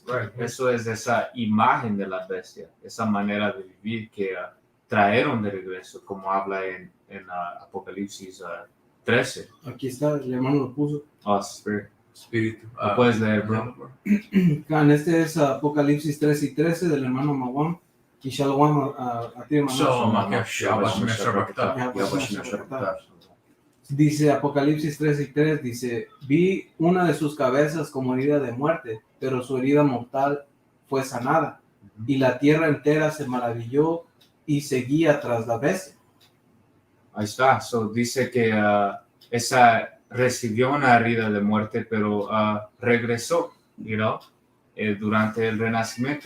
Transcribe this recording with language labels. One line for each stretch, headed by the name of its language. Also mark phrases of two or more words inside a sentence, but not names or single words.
Spanish: Eso es esa imagen de la bestia, esa manera de vivir que trajeron de regreso, como habla en Apocalipsis 13. Aquí está, el hermano lo puso. Espíritu. ¿Lo puedes leer, bro? Este es Apocalipsis 13 y 13 del hermano Mawam. Y Shalom a ti, hermano. Shalom, Shalom, Akesh, Shalom, Abba Shemesh Shalom, Rabakta. Yahweh Shem Shabbatai. Dice Apocalipsis 3:3, dice, vi una de sus cabezas como herida de muerte, pero su herida mortal fue sanada. Y la tierra entera se maravilló y seguía tras la bestia. Ahí está. So, dice que esa recibió una herida de muerte, pero regresó, durante el Renacimiento.